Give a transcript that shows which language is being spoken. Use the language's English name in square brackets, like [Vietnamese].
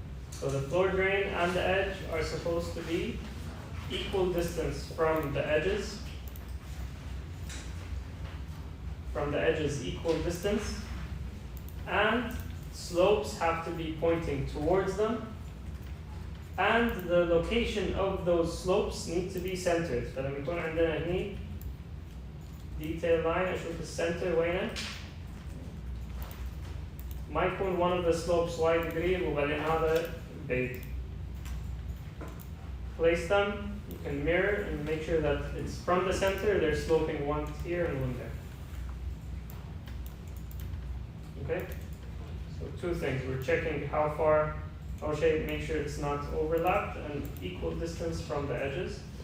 [English] So the floor drain and the edge are supposed to be equal distance from the edges. From the edges, equal distance. And slopes have to be pointing towards them. And the location of those slopes need to be centered. [Arabic] فلما يكون عندنا هني detail line أشوف الcenter وينه ما يكون [English] one of the slopes wide [Arabic] قريب وبعدين هذا بعيد. [English] Place them, you can mirror and make sure that it's from the center, they're sloping one here and one there. Okay? So two things, we're checking how far [Arabic] أول شيء [English] make sure it's not overlapped and equal distance from the edges.